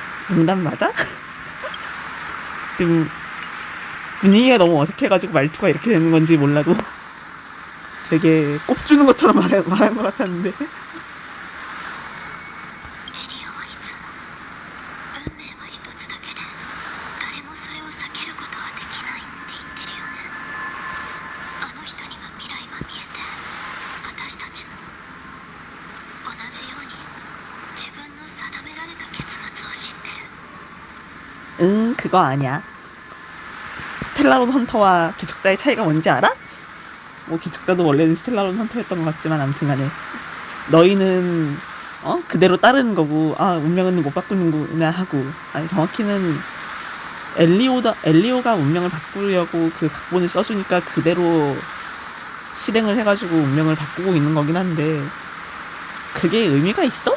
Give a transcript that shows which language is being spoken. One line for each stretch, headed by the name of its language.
Korean: 농담 맞아? 지금 분위기가 너무 어색해가지고 말투가 이렇게 되는 건지 몰라도 되게 꼽주는 것처럼 말한 것 같았는데.
Japanese: エリオはいつも運命は一つだけで誰もそれを避けることはできないって言ってるよね。あの人には未来が見えて私たちも同じように自分の定められた結末を知ってる。
Korean: 그거 아니야. 스텔라론 헌터와 기척자의 차이가 뭔지 알아? 뭐 기척자도 원래는 스텔라론 헌터였던 것 같지만 아무튼 간에 너희는 그대로 따르는 거고 운명은 못 바꾸는구나 하고, 아니 정확히는 엘리오가 운명을 바꾸려고 그 각본을 써주니까 그대로 실행을 해가지고 운명을 바꾸고 있는 거긴 한데 그게 의미가 있어?